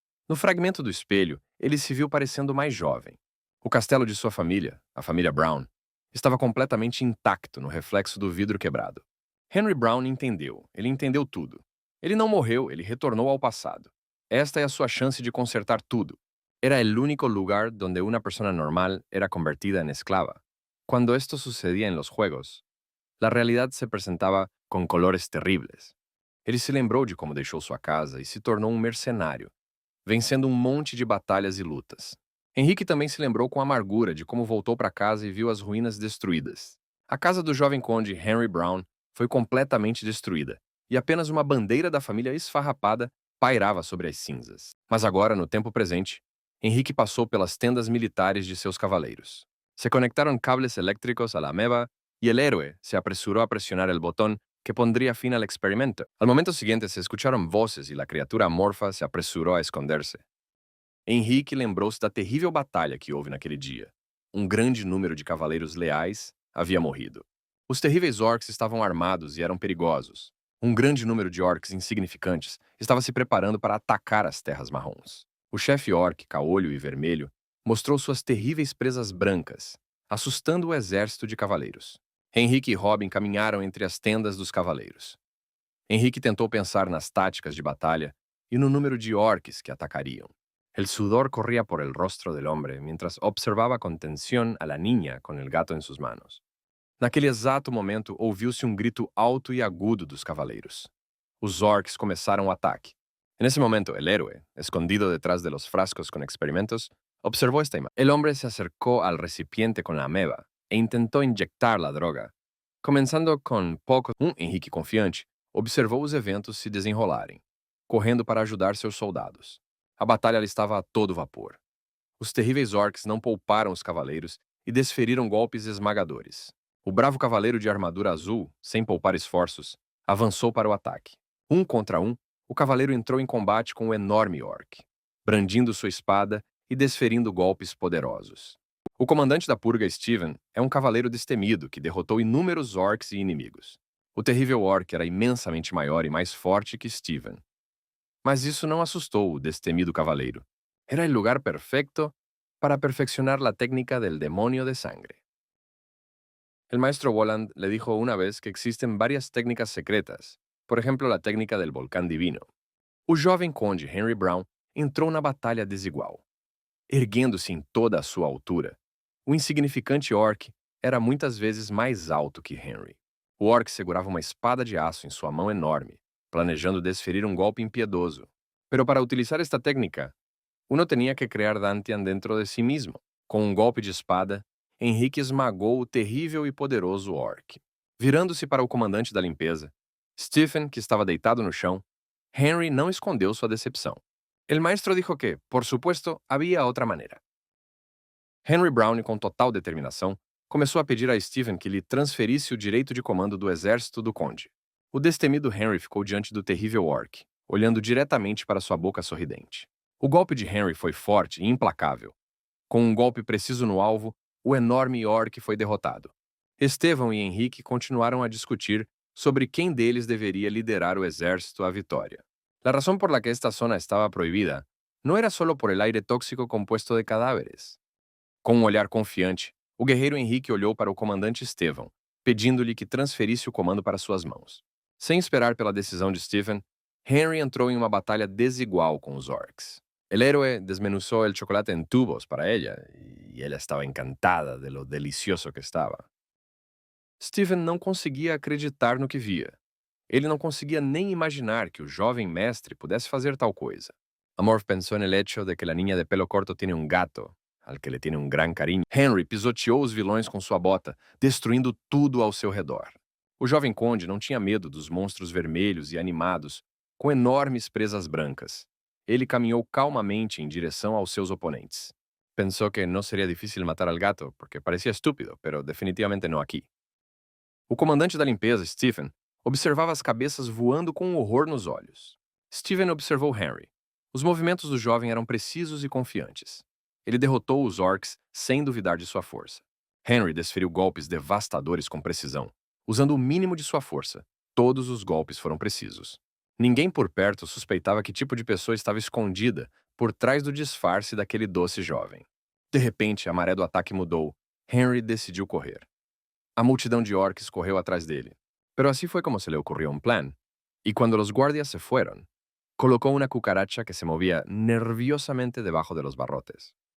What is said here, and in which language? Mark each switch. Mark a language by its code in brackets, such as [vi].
[pt] No fragmento do espelho, ele se viu parecendo mais jovem. O castelo de sua família, a família Brown, estava completamente intacto no reflexo do vidro quebrado. Henry Brown entendeu. Ele entendeu tudo. Ele não morreu, ele retornou ao passado. Esta é a sua chance de consertar tudo. [es] Era el único lugar donde una persona normal era convertida en esclava. Cuando esto sucedía en los juegos, la realidad se presentaba con colores terribles. [pt] Ele se lembrou de como deixou sua casa e se tornou um mercenário, vencendo um monte de batalhas e lutas. Henrique também se lembrou com amargura de como voltou para casa e viu as ruínas destruídas. A casa do jovem conde Henry Brown foi completamente destruída, e apenas uma bandeira da família esfarrapada pairava sobre as cinzas. Mas agora, no tempo presente, Henrique passou pelas tendas militares de seus cavaleiros. [es] Se conectaron cables eléctricos a la ameba y el héroe se apresuró a presionar el botón que pondría fin al experimento. Al momento siguiente se escucharon voces y la criatura amorfa se apresuró a esconderse. [pt] Henrique lembrou-se da terrível batalha que houve naquele dia. Um grande número de cavaleiros leais havia morrido. Os terríveis orcs estavam armados e eram perigosos. Um grande número de orcs insignificantes estava se preparando para atacar as terras marrons. O chefe orc, caolho e vermelho, mostrou suas terríveis presas brancas, assustando o exército de cavaleiros. Henrique e Robin caminharam entre as tendas dos cavaleiros. Henrique tentou pensar nas táticas de batalha e no número de orcs que atacariam. [es] El sudor corría por el rostro del hombre mientras observaba con tensión a la niña con el gato en sus manos. [pt] Naquele exato momento, ouviu-se um grito alto e agudo dos cavaleiros. Os orcs começaram o ataque. Nesse momento, [es] el héroe, escondido detrás de los frascos con experimentos, observó esta imagen. El hombre se acercó al recipiente con la ameba e intentó inyectar la droga. [pt] Começando com pouco, Henrique confiante observou os eventos se desenrolarem, correndo para ajudar seus soldados. A batalha estava a todo vapor. Os terríveis orcs não pouparam os cavaleiros e desferiram golpes esmagadores. O bravo cavaleiro de armadura azul, sem poupar esforços, avançou para o ataque. Um contra um, o cavaleiro entrou em combate com o enorme orc, brandindo sua espada e desferindo golpes poderosos. O comandante da purga, Steven, é um cavaleiro destemido que derrotou inúmeros orcs e inimigos. O terrível orc era imensamente maior e mais forte que Steven. Mas isso não assustou o destemido cavaleiro. Era o lugar perfeito para [es] perfeccionar la técnica del demonio de sangre. El maestro Voland le dijo una vez que existen varias técnicas secretas, por ejemplo la técnica del volcán divino. [pt] O jovem conde Henry Brown entrou na batalha desigual. Erguendo-se em toda a sua altura, o insignificante orc era muitas vezes mais alto que Henry. O orc segurava uma espada de aço em sua mão enorme, planejando desferir um golpe impiedoso. [es] Pero para utilizar esta técnica, uno tenía que crear Dantian dentro de si mismo. [pt] Com um golpe de espada, Henrique esmagou o terrível e poderoso orc. Virando-se para o comandante da limpeza, Stephen, que estava deitado no chão, Henry não escondeu sua decepção. [es] El maestro dijo que, por supuesto, [pt] havia outra maneira. Henry Brown, com total determinação, começou a pedir a Stephen que lhe transferisse o direito de comando do exército do conde. O destemido Henry ficou diante do terrível orc, olhando diretamente para sua boca sorridente. O golpe de Henry foi forte e implacável. Com um golpe preciso no alvo, o enorme orc foi derrotado. Estevão e Henrique continuaram a discutir sobre quem deles deveria liderar o exército à vitória. [es] La razón por la que esta zona estaba prohibida no era solo por el aire tóxico compuesto de cadáveres. [pt] Com um olhar confiante, o guerreiro Henrique olhou para o comandante Estevão, pedindo-lhe que transferisse o comando para suas mãos. Sem esperar pela decisão de Stephen, Henry entrou em uma batalha desigual com os orcs. [es] El héroe desmenuzó el chocolate en tubos para ella, y ella estaba encantada de lo delicioso que [pt] estava. Stephen não conseguia acreditar no que via. Ele não conseguia nem imaginar que o jovem mestre pudesse fazer tal coisa. [es] Amor pensó en el hecho de que la niña de pelo corto tiene un gato, al que le tiene un gran cariño. [pt] Henry pisoteou os vilões com sua bota, destruindo tudo ao seu redor. O jovem conde não tinha medo dos monstros vermelhos e animados, com enormes presas brancas. Ele caminhou calmamente em direção aos seus oponentes. Pensou que não seria difícil matar [es] al gato, [pt] porque parecia estúpido, [es] pero [pt] definitivamente não aqui. O comandante da limpeza, Stephen, observava as cabeças voando com horror nos olhos. Stephen observou Henry. Os movimentos do jovem eram precisos e confiantes. Ele derrotou os orcs sem duvidar de sua força. Henry desferiu golpes devastadores com precisão. Usando o mínimo de sua força, todos os golpes foram precisos. Ninguém por perto suspeitava que tipo de pessoa estava escondida por trás do disfarce daquele doce jovem. De repente, a maré do ataque mudou. Henry decidiu correr. A multidão de orcs correu atrás dele. [es] Pero así fue como se le ocurrió un plan. Y cuando los guardias se fueron, colocó una cucaracha que se movía nerviosamente debajo de los barrotes.